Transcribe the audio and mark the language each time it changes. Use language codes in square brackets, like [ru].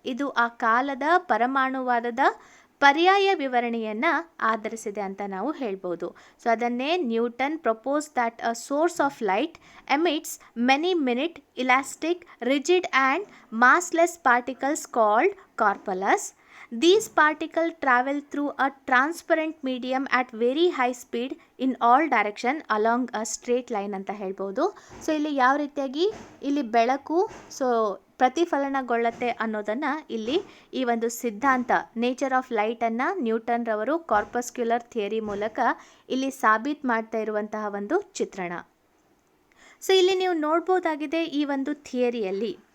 [kn] ಇದು ಆ ಕಾಲದ ಪರಮಾಣುವಾದದ ಪರ್ಯಾಯ ವಿವರಣೆಯನ್ನು ಆಧರಿಸಿದೆ ಅಂತ ನಾವು ಹೇಳ್ಬೋದು. ಸೊ ಅದನ್ನೇ [en] Newton propose that a source of light emits many minute elastic rigid and massless particles called corpuscles. These particles travel through a transparent medium at very high speed in all direction along a straight line [kn] ಅಂತ ಹೇಳ್ಬೋದು. So ಇಲ್ಲಿ ಯಾವ ರೀತಿಯಾಗಿ ಇಲ್ಲಿ ಬೆಳಕು ಪ್ರತಿಫಲನಗೊಳ್ಳುತ್ತೆ ಅನ್ನೋದನ್ನು ಇಲ್ಲಿ ಈ ಒಂದು ಸಿದ್ಧಾಂತ ನೇಚರ್ ಆಫ್ ಲೈಟನ್ನು ನ್ಯೂಟನ್ ರವರು ಕಾರ್ಪಸ್ಕ್ಯುಲರ್ ಥಿಯರಿ ಮೂಲಕ ಇಲ್ಲಿ ಸಾಬೀತು ಮಾಡ್ತಾ ಇರುವಂತಹ ಒಂದು ಚಿತ್ರಣ. ಸೊ ಇಲ್ಲಿ ನೀವು ನೋಡ್ಬೋದಾಗಿದೆ, ಈ ಒಂದು ಥಿಯರಿಯಲ್ಲಿ